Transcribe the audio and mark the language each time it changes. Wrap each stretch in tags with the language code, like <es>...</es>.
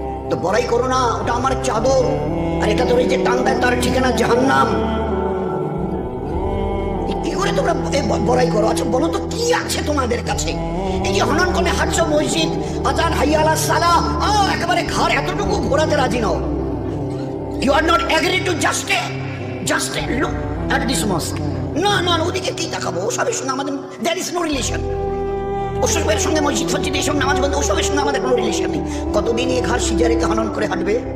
<bn>তো বড়াই করো না, ওটা আমার চাদর, আর এটা ধরে যে টান দেয় তার ঠিকানা জাহান্নাম। কি করে তোমরা বড়াই করো? আচ্ছা বলো তো কি আছে তোমাদের কাছে? এই যে হনন করে হাঁটছো মসজিদ, আজান হাইয়া আলাস সালাহ, একেবারে ঘর এতটুকু ঘোরাতে রাজি নও।</bn> <en>You are not agree to just a look at this mosque.</en> <bn>না না, ওদিকে কি তাকাবো? ওসবের সঙ্গে আমাদের</bn> <en>there is no relation.</en> <bn>ওসবের সঙ্গে মসজিদ ফসজিদ এইসব নামাজ বন্ধ, ওসবের সঙ্গে আমাদের কোনো রিলেশন নেই। কতদিন এই ঘর সিজারেকে হনন করে হাঁটবে?</bn>